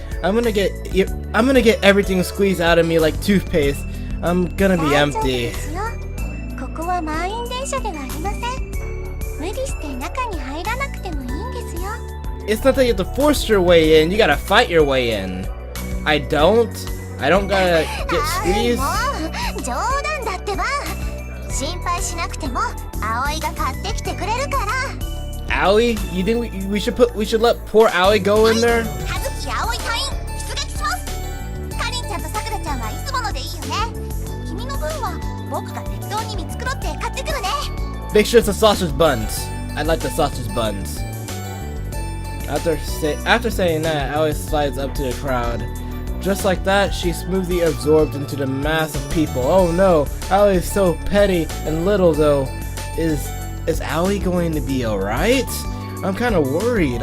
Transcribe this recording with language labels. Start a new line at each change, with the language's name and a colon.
English: I'm gonna get everything squeezed out of me like toothpaste. I'm gonna be empty.
Japanese: ここは満員電車ではありません。無理して中に入らなくてもいいんですよ。
English: It's not that you have to force your way in. You gotta fight your way in. I don't gotta get squeezed.
Japanese: 冗談だってば。心配しなくても葵が買ってきてくれるから。
English: Aoi? You think we should let poor Aoi go in there?
Japanese: 葉月葵隊員出撃します。かりんちゃんとさくらちゃんはいつものでいいよね。君の分は僕が適当に見繕って買ってくるね。
English: Make sure it's the sausage buns. I like the sausage buns. After saying that, Aoi slides up to the crowd. Just like that, she's smoothly absorbed into the mass of people. Oh no, Aoi is so petty and little though. Is Aoi going to be alright? I'm kind of worried.